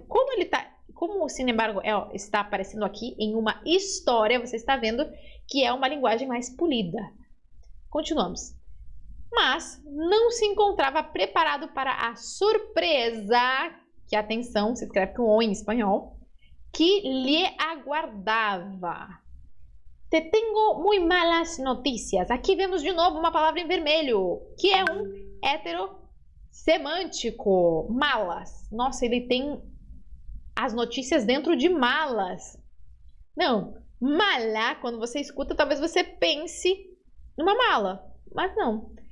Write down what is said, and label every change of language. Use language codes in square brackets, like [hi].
[pt] Como o sin embargo está aparecendo aqui em uma história, você está vendo que é uma linguagem mais polida. Continuamos. Mas não se encontrava preparado para a surpresa, que atenção, se escreve com O em espanhol, que lhe aguardava. [es] Te tengo muy malas noticias. [pt] Aqui vemos de novo uma palavra em vermelho, que é um heterossemântico. Malas. Nossa, ele tem as notícias dentro de malas. Não, mala, quando você escuta, talvez você pense numa mala, mas não.